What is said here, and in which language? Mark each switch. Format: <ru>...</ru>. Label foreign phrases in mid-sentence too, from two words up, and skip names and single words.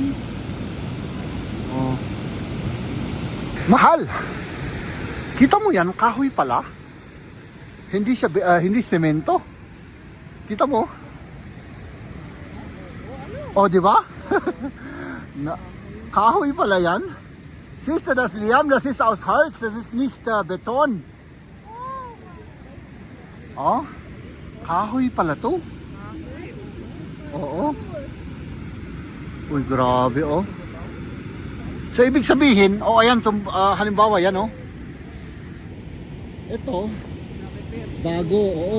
<tl>Oh. Mahal! Kita mo yan, kahoy pala. Hindi siya, hindi semento. Kita mo? Oh, di ba? Kahoy pala yan.</tl> <de>Siehst du das, Liam? Das ist aus Holz, das ist nicht Beton.</de> <tl>Oh, kahoy pala to. Oo. Uy, grabe, oh. So, ibig sabihin, oh, ayan, halimbawa, yan, oh. Ito, bago, oo.</tl>